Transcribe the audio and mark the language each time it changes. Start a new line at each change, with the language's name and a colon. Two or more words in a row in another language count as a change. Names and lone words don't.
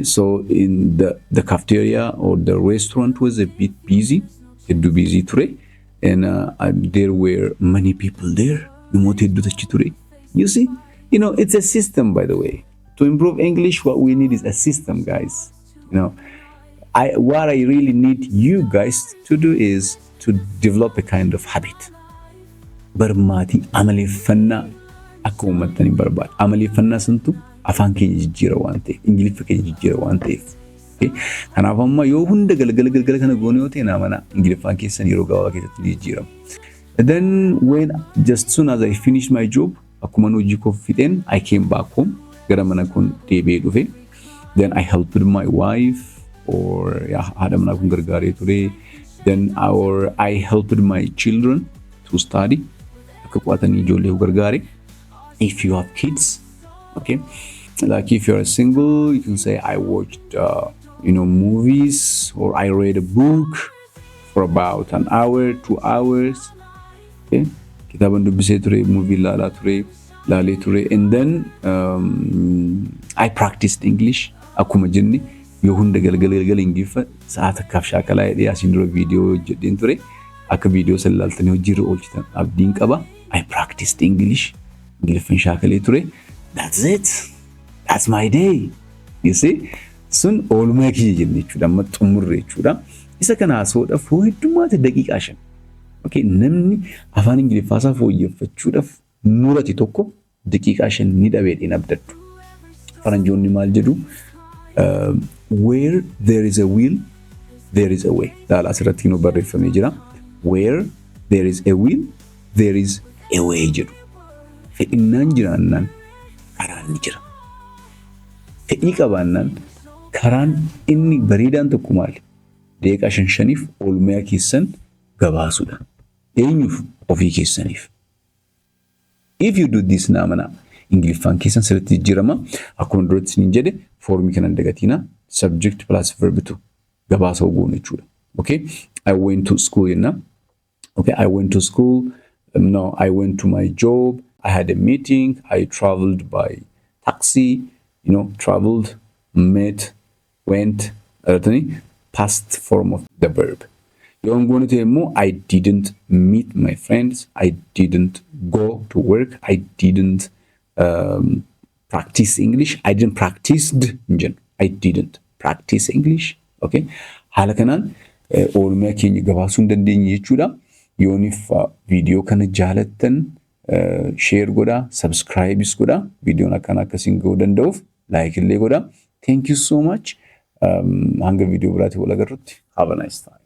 English: So in the cafeteria or the restaurant was a bit busy, too busy today, and there were many people there. You see, it's a system, by the way. To improve English, what we need is a system, guys. You know, what I really need you guys to do is to develop a kind of habit.
Oromo: Barmaati amaleeffannaa akka uummattanii barbaada. Amaleeffannaa santu afaan keenya jijjiira waan ta'eef, Ingiliffa keenya jijjiira waan ta'eef. Kanaaf amma yoo hunda galgala kana goone yoo ta'e naa mana Ingiliffaan keessan yeroo gabaabaa keessatti jijjiirama.
English: Then when just soon as I finished my job,
Oromo: akkuma hojii koo fixeen,
English: I came back home.
Oromo: Gara mana kun deebi'ee dhufe.
English: Then I helped my wife or
Oromo: haadha manaa kun gargaaree ture.
English: Then I helped my children to study.
Oromo: Akka qo'atanii ijoollee gargaare.
English: If you have kids, okay, like if you're single, you can say I watched movies, or I read a book for about an hour, 2 hours.
Oromo: Okay, kitaban dubbisee ture, movie laalee ture,
English: and then I practiced English.
Oromo: Akkuma jenne yoo hunda galgala Ingiliffa sa'aata akkaaf shaakalaa jedhee asiin dura viidiyoo hojjedheen ture. Akka viidiyoo san ilaaltanii hojiirra oolchitan abdiin qaba.
English: I practiced English.
Oromo: Ingiliffaan shaakalee ture.
English: That's it. That's my day. You see?
Oromo: Sun oolmaa kiyya jenne jechuudha. Amma xumurre jechuudha. Isa kana haasa'uudhaaf heddumaatti daqiiqaa 5. Okay, namni afaan Ingiliffaa isaa fooyyeffachuudhaaf murate tokko daqiiqaa 5 ni dhabeedhaan abdadhu. Faranjoonni maal jedhu?
English: Where there is a will, there is a way.
Oromo: Daala asirratti nu barreeffamee jira.
English: Where there is a will, there is a way jedhu.
Oromo: Fedhinnaan jiraannaan karaan ni jira. Fedhii qabaannaan karaan inni bareedaan tokko maali? Daqiiqaa 5 oolmaa keessan gabaasuudha. Eenyuuf? Ofii keessaniif.
English: If you do this
Oromo: naamana Ingiliffaan keessan sirriitti jijjiirama. Akkuma duratti isin jedhe foormii kana dagatina
English: subject plus verb
Oromo: to gabaasa oguun jechuudha.
English: Okay, I went to school jenna. Okay, I went to school. No, I went to my job. I had a meeting. I traveled by taxi. Traveled, met, went. Past form of the verb. I'm going to tell you, I didn't meet my friends. I didn't go to work. I didn't practice English. I didn't practice. I didn't practice English. Okay.
Oromo: Haala kanaan oolmaa keenya gabaasuu hin dandeenye jechuudha. Yoonif viidiyoo kana jaalattan share godhaa, subscribe godhaa. Viidiyoon akkasiin ga'uu danda'uuf like illee godhaa.
English: Thank you so much.
Oromo: Hanga viidiyoo biraatti wal agarrutti.
English: Have a nice time.